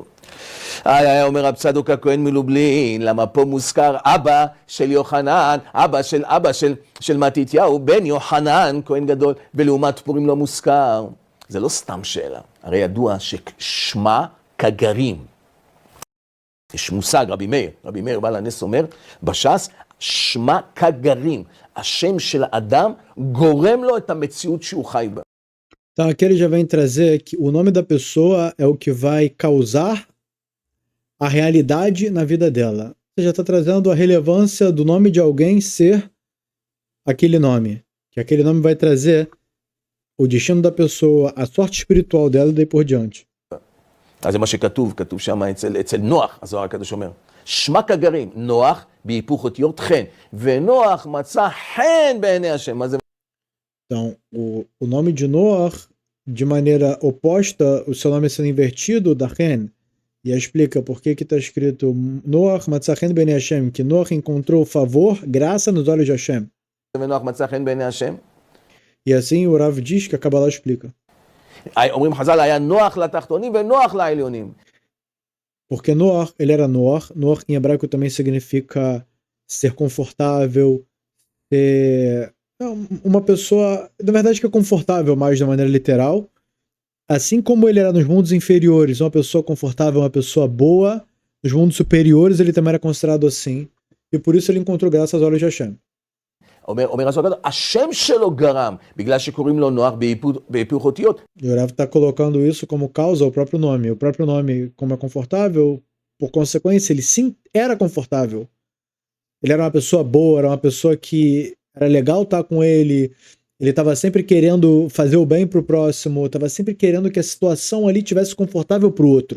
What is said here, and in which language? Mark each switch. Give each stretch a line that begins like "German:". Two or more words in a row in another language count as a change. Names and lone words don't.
Hebrew: אומר רב צדוק הכהן מלובלין, למה פה מוזכר אבא של יוחנן, אבא של מתתיהו, בן יוחנן, כהן גדול, ולעומת פורים לא מוזכר. זה לא סתם שאלה, הרי ידוע ששמה כגרים. יש מושג, רבי מאיר בעל הנס אומר, בש"ס, שמה כגרים. השם של האדם גורם לו את המציאות שהוא חי בה.
Portuguese: Então aqui ele já vem trazer que o nome da pessoa é o que vai causar a realidade na vida dela. Você já está trazendo a relevância do nome de alguém ser aquele nome. Que aquele nome vai trazer o destino da pessoa, a sorte espiritual dela e daí por diante.
Hebrew: אז זה מה שכתוב שם אצל נוח, הזוהר הקדוש אומר. שמה כגרים, נוח בהיפוך אותיות חן, ונוח מצא חן בעיני השם. מה זה?
Portuguese: Então, o nome de Noah, de maneira oposta, o seu nome sendo invertido, da Ren. E aí explica por que está escrito Noah
Hebrew: מצא חן בעיני
Portuguese: Hashem, que Noah encontrou favor, graça nos olhos de Hashem.
Hebrew: ונוח מצא חן בעיני השם.
Portuguese: E assim o Rav diz que a Kabbalah explica.
Hebrew: אומרים חז"ל, היה נוח לתחתונים ונוח לעליונים.
Portuguese: Porque Noah, ele era Noah em hebraico também significa ser confortável, ser uma pessoa, na verdade que é confortável mais de maneira literal, assim como ele era nos mundos inferiores, uma pessoa confortável, uma pessoa boa, nos mundos superiores ele também era considerado assim, e por isso ele encontrou graça aos olhos de Hashem.
Hebrew: אומר הזוהר הקדוש, השם שלו גרם, בגלל שקוראים לו נוח בהיפוך אותיות.
Portuguese: E o Rav está colocando isso como causa ao próprio nome. O próprio nome, como é confortável, por consequência, ele sim era confortável. Ele era uma pessoa boa, era uma pessoa que era legal estar com ele estava sempre querendo fazer o bem para o próximo, estava sempre querendo que a situação ali tivesse confortável para o outro.